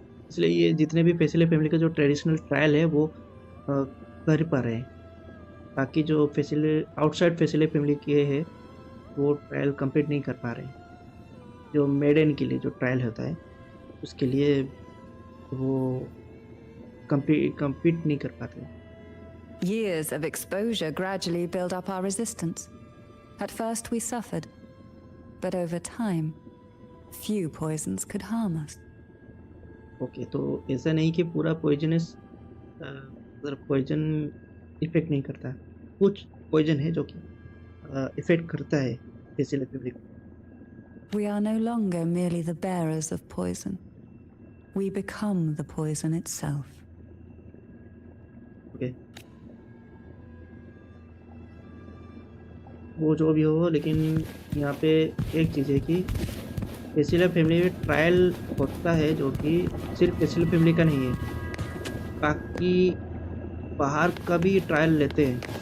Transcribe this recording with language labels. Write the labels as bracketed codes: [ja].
[hi] इसलिए ये जितने भी फेसिलिया फैमिली का जो ट्रेडिशनल ट्रायल है वो कर पा रहे हैं, बाकी जो आउटसाइड फेसिलिया फैमिली के है वो ट्रायल कंप्लीट नहीं कर पा रहे हैं। जो मेडन के लिए जो ट्रायल होता है उसके लिए वो compete नहीं कर पाते। [en] Years of exposure gradually build up our resistance. At first we suffered, but over time, few poisons could harm us. [hi] Okay, तो ऐसा नहीं कि पूरा पॉइजनस पॉइजन इफेक्ट नहीं करता, कुछ पॉइजन है जो कि इफेक्ट करता है फेसिलिया फैमिली को। [en] We are no longer merely the bearers of poison. We become the poison itself. [hi] Okay, वो जो भी हो, लेकिन यहाँ पे एक चीज़ है कि फेसिलिया फैमिली में ट्रायल होता है जो कि सिर्फ फेसिलिया फैमिली का नहीं है, बाकी बाहर का भी ट्रायल लेते हैं।